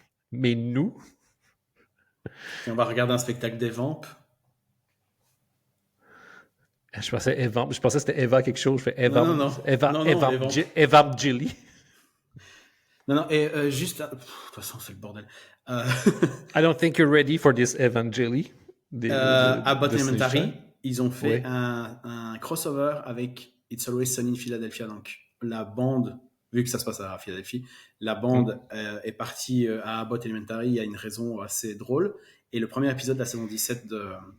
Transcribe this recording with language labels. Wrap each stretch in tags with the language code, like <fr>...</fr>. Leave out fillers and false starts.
<fr>Mais nous... Et on va regarder un spectacle des Vampes. Je pensais que c'était Eva quelque chose. Je fais Eva. Non. Eva Gilly. Non, et juste... de toute façon, c'est le bordel.</fr> <en>I don't think you're ready for this Evangeli.</en> <fr>Abbott Elementary, ils ont fait un crossover avec It's Always Sunny in Philadelphia. Donc, la bande, vu que ça se passe à Philadelphie, la bande est partie à Abbott Elementary. Il y a une raison assez drôle. Et le premier épisode de la saison 17 de...</fr>